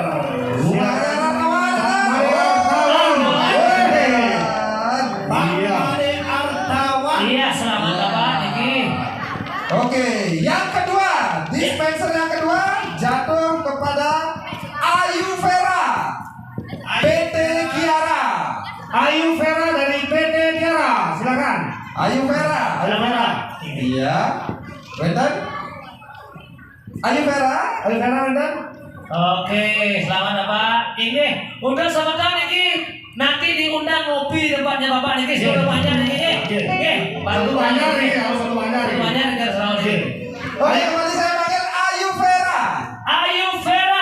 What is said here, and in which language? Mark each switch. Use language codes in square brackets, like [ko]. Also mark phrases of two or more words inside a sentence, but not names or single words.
[id] Imade Artawan. Iya, selamat Bapak Niki. Oke, yang kedua, dispenser yang kedua jatuh kepada Ayu Vera, PT Kiara. Ayu Vera dari PT Tiara, silakan. Ayu Vera. Ayu Vera. Iya. Benten. Ayu Vera. Ayu Vera, Benten. Oke, selamat Bapak. Ini undang sama kan Niki. Nanti diundang ngopi tempatnya Bapak Niki. Sudah banyak Niki. Oke, Satu banyak nih, harus satu banyak nih. banyak Niki selalu Niki. Oke, kembali saya panggil Ayu Vera Ayu Vera,